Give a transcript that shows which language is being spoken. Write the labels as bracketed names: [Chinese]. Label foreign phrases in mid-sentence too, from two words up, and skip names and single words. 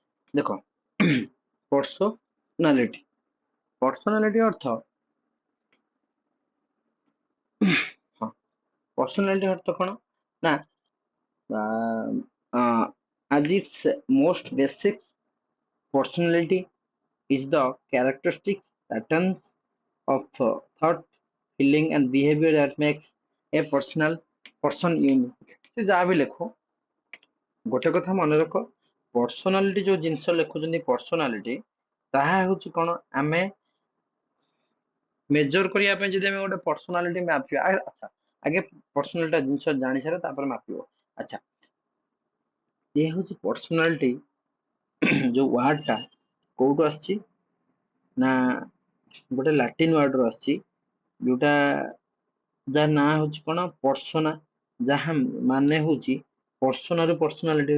[Odia] ଦେଖ ପର୍ସନାଲିଟି ପର୍ସନାଲିଟି ଅର୍ଥ ହଁ ପର୍ସନାଲିଟି ଅର୍ଥ କଣ ନା [English] as its most basic personality is the characteristics patterns of thought feeling and behavior that makes a person unique [Odia] ସେ ଯାହା ବି ଲେଖୁ ଗୋଟେ କଥା ମନେ ରଖ ପର୍ସନାଲିଟି ଯୋଉ ଜିନିଷ ଲେଖୁଛନ୍ତି ପର୍ସନାଲିଟି ତାହା ହଉଛି କଣ ଆମେ मेजर करिया ପାଇଁ ଯଦି ଆମେ ଗୋଟେ ପର୍ସନାଲିଟି ମାପିବା ଆଚ୍ଛା ଆଗେ ପର୍ସନାଲିଟା ଜିନିଷ ଜାଣି ସାର ତାପରେ ମାପିବ ଆଚ୍ଛା ଇଏ ହଉଛି ପର୍ସନାଲିଟି ଯୋଉ ୱାର୍ଡ ଟା କୋଉଠୁ ଆସିଛି ନା ଗୋଟେ [English] Latin word [Odia] ରୁ ଆସିଛି ଯୋଉଟା ଯାହା ନାଁ ହଉଛି କଣ ପର୍ସନା ଯାହା ମାନେ ହଉଛି ପର୍ସନାରୁ ପର୍ସନାଲିଟି